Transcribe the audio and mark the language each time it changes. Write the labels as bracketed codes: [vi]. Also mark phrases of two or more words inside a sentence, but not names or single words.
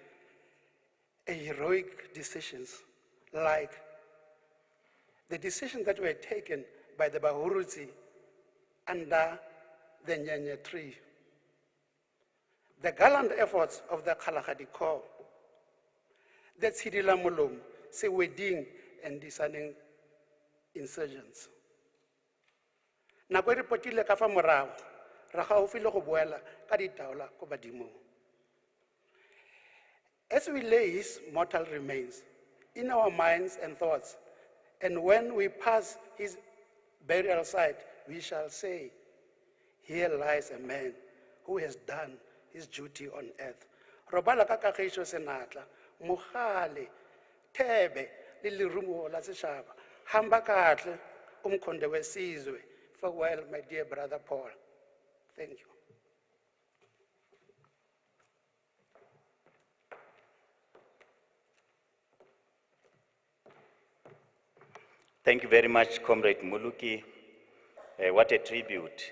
[en] heroic decisions like the decisions that were taken by the Bahurutsi under the Nyanya tree, the gallant efforts of the Kalahari Corps, That's Hidila Molom, se wedding and discerning insurgents. [tn] Nako e re potile ka fa morago, ra gaufi le go boela ka ditaola ko badimong. [en] As we lay his mortal remains in our minds and thoughts, and when we pass his burial site, we shall say, here lies a man who has done his duty on earth. [tn] Robala ka kagišo senatla, mogale, thebe, le lerumo la setšhaba, [zu] hamba katle, umkhonde wesizwe. [en] Farewell, my dear brother Paul. Thank you. Thank you very much, Comrade Muluki. What a tribute.